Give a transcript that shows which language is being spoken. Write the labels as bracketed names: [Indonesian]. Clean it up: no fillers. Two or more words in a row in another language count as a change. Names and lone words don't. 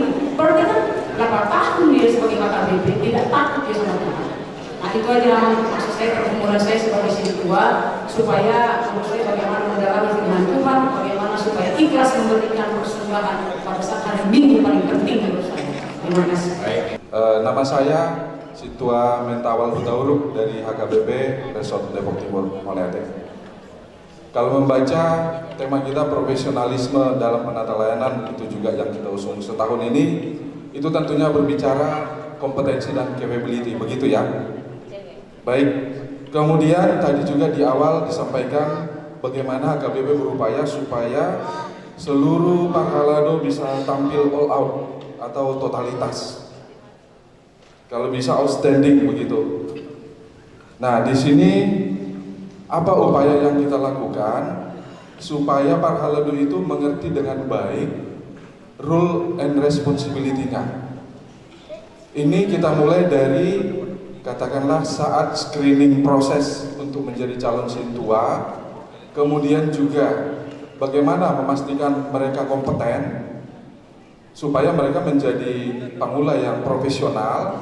[Indonesian] Berarti kan berapa tahun dia sebagai KKBP, tidak takut dia sama Tuhan. Nah itu aja maksud saya, pergumulan saya sebagai sintua, supaya menurut saya bagaimana mendalami firman Tuhan, bagaimana supaya ikhlas memberikan persembahan pada saat hari Minggu paling penting menurut saya. Terima kasih. Nama saya Situa Mentawal Hutauruk dari HKBP Resort Depok Timur Moleate. Kalau membaca tema kita profesionalisme dalam penata layanan, itu juga yang kita usung setahun ini, itu tentunya berbicara kompetensi dan capability, begitu ya. Baik, kemudian tadi juga di awal disampaikan bagaimana HKBP berupaya supaya seluruh Pangkalado bisa tampil [English] all out [Indonesian] atau totalitas. Kalau bisa outstanding begitu. Nah, di sini apa upaya yang kita lakukan supaya Pangkalado itu mengerti dengan baik [English] role and responsibility- [Indonesian] nya. Ini kita mulai dari katakanlah saat screening proses untuk menjadi calon sintua, kemudian juga bagaimana memastikan mereka kompeten supaya mereka menjadi pamula yang profesional.